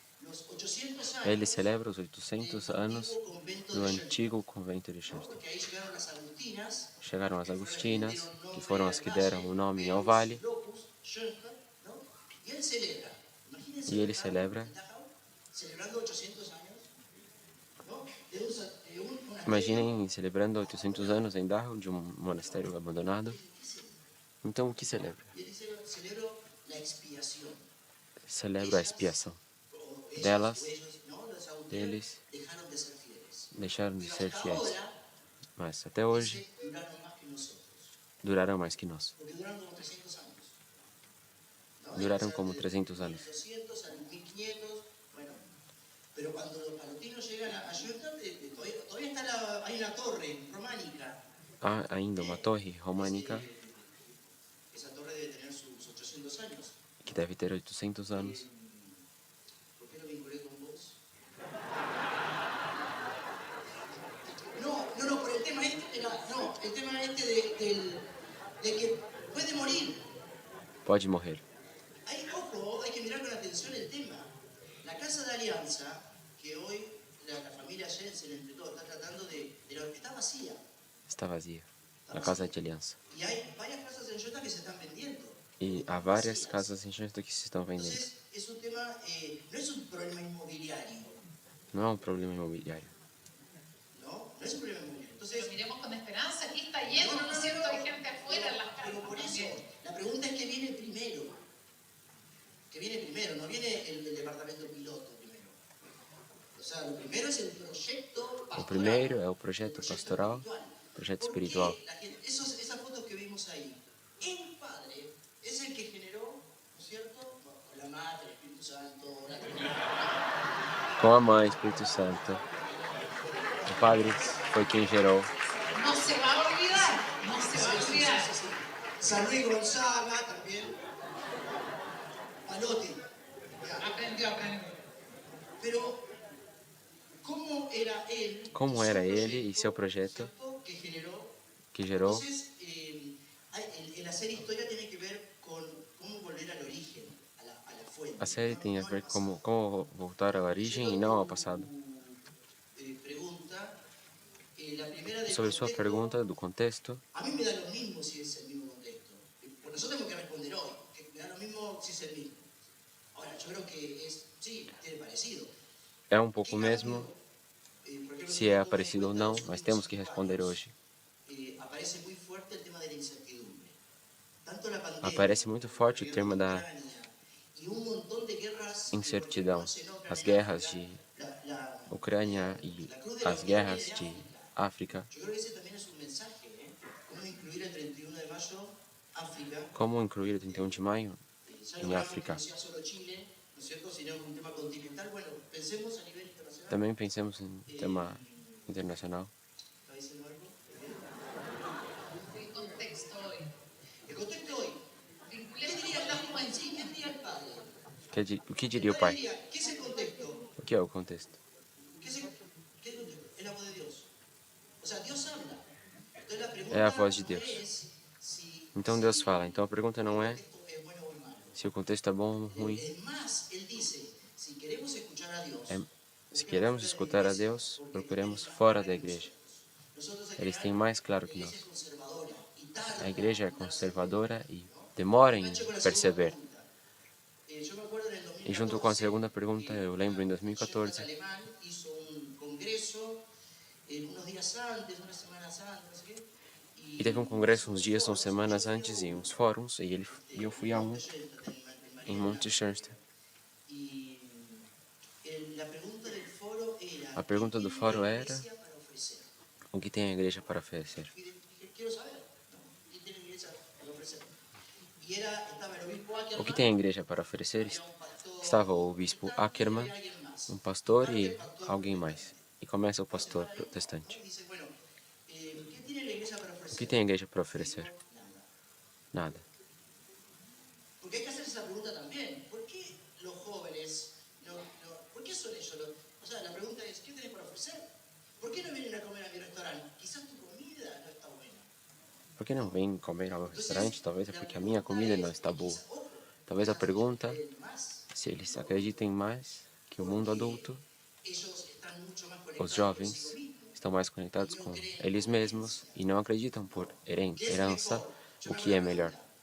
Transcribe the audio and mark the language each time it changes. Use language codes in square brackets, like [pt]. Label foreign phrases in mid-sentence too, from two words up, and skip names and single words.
[es] los 800 años [pt] Ele celebra os 800 anos [es] del convento [pt] do de Scherzo, antigo convento de Scherzo. [es] que ahí llegaron las agustinas, [pt] Chegaram as agustinas, que que foram as que deram o nome ao vale, [es] Locus, Schoenstatt, ¿no? Y él celebra, imagínense, [pt] e ele celebra. [es] celebrando 800 años, ¿no? [pt] Imaginem celebrando 800 anos em Dachau, de um monastério abandonado. Então, o que celebra? [es] Y él dice, celebro la expiación. [pt] Celebra a expiação delas, [es] Ellos, ¿no? Los agustinos [pt] deles, [es] dejaron de ser fieles. [pt] deixaram de [es] Pero [pt] ser [es] hasta [pt] fiéis. [es] ahora, [pt] Mas até hoje, [es] duraron más que nosotros, [pt] duraram mais que nós. [es] porque duraron como 300 años. ¿No? [pt] Duraram como 300 anos. [es] 200 a 1500, bueno. Pero cuando los palotinos llegan a Schoenstatt, todavía está hay una torre románica. [pt] Há ainda uma torre românica [es] Esa torre debe tener sus 800 años. [pt] que deve ter 800 anos. [es] ¿Por qué lo vinculé con vos? No, por el tema este, el tema este de que puede morir. [pt] Pode morrer. [es] Ojo, hay que mirar con atención el tema. La Casa de Alianza, que hoy la familia Jensen, entre todos, está tratando está vacía. [pt] Está vazia. A casa de aliança. [es] Y hay varias casas en Schoenstatt que se están vendiendo. [pt] E há várias casas em Scherzo que se estão vendendo. [es] Entonces, es un tema, no es un problema inmobiliario. [pt] Não é um problema imobiliário. [es] No es un problema inmobiliario. Entonces, Pero miremos con esperanza, aquí está lleno, ¿no es cierto? Hay gente afuera en las casas. pero por eso, también. la pregunta es qué viene primero. ¿Qué viene primero? No viene el departamento piloto primero. O sea, lo primero es el proyecto pastoral. [pt] O primeiro é o projeto pastoral, projeto espiritual. [es] Esas fotos que vimos ahí, el Padre es el que generó, ¿no es cierto? Con la Madre, el Espíritu Santo, la Trinidad. [pt] Com a Mãe, Espírito Santo. O Padre foi quem gerou. [es] No se va a olvidar, no se va a olvidar. Sí. San Luis Gonzaga también. Palotti. Ya. Aprendió. Pero, ¿cómo era él? [pt] Como era ele e seu projeto [es] ¿Cierto? [pt] que gerou. [es] Entonces, el hacer historia tiene que ver con cómo volver al origen, a la fuente. [pt] A série tem a ver como voltar à origem e não ao passado. [es] Pregunta, la primera del [pt] Sobre sua [es] contexto, [pt] pergunta do contexto, [es] a mí me da lo mismo si es el mismo contexto. Por nosotros tenemos que responder hoy, que me da lo mismo si es el mismo. Ahora, yo creo que sí, tiene parecido. [pt] é um pouco mesmo se é parecido ou não, mas temos que responder hoje. [es] Aparece muy fuerte el tema de la incertidumbre. Tanto la pandemia, [pt] Aparece muito forte o tema da [es] y un montón de guerras, [pt] incertidão, as guerras de Ucrânia e as guerras de África. [es] Yo creo que ese también es un mensaje, cómo incluir el 31 de mayo África. [pt] Como incluir o 31 de maio em África? [es] No sea solo Chile, ¿no es cierto?, sino un tema continental. Bueno, pensemos a nivel internacional. [pt] Também pensemos em tema internacional. [es] ¿Está diciendo algo? El contexto hoy. El contexto hoy. Vinculemos con la juventud. ¿Qué diría el padre? [pt] O que diria o pai? [es] ¿Qué es el contexto? [pt] O que é o contexto? [es] ¿Qué es el contexto? Es la voz de Dios. O sea, Dios habla. Entonces la pregunta [pt] É a voz de [es] no [pt] Deus. [es] es si [pt] Então Deus fala. Então a pergunta não é [es] esto es bueno o malo. [pt] se o contexto é bom ou ruim. [es] Es más, él dice, si queremos escuchar a Dios, [pt] Se queremos escutar a Deus, procuremos fora da igreja. Eles têm mais claro que nós. [es] conservadora y tarda. [pt] A igreja é conservadora e demora em perceber. [es] Yo me acuerdo en el 2014, [pt] E junto com a segunda pergunta, eu lembro em 2014, [es] alemán hizo un congreso unos días antes, unas semanas antes, no sé qué, [pt] e teve um congresso uns dias ou semanas antes e uns fóruns, e eu fui a um em Monte Schoenstatt. [es] y la pregunta del foro era, [pt] A pergunta do fórum era: [es] ¿qué para ofrecer? [pt] o que tem a igreja para oferecer? [es] Y quiero saber, ¿no? ¿Qué tiene la iglesia para ofrecer? Y estaba el obispo Ackerman, [pt] O que tem a igreja para oferecer? Estava o bispo Ackerman, um pastor e alguém mais. E começa o pastor protestante. [es] dice, bueno, ¿qué tiene la iglesia para [pt] O [es] ofrecer? [pt] que tem a igreja para oferecer? [es] Nada. Porque hay que hacerse esa pregunta también. ¿Por qué los jóvenes, por qué son ellos? O sea, la pregunta es, ¿qué tenés para ofrecer? ¿Por qué no vienen a comer a mi restaurante? Quizás tu comida no está buena. [pt] Por que não vem comer ao meu restaurante? Talvez é porque a minha comida não está boa. Talvez a pergunta, se eles acreditem mais, que o mundo adulto, os jovens, estão mais conectados com eles mesmos e não acreditam por herança o que é melhor.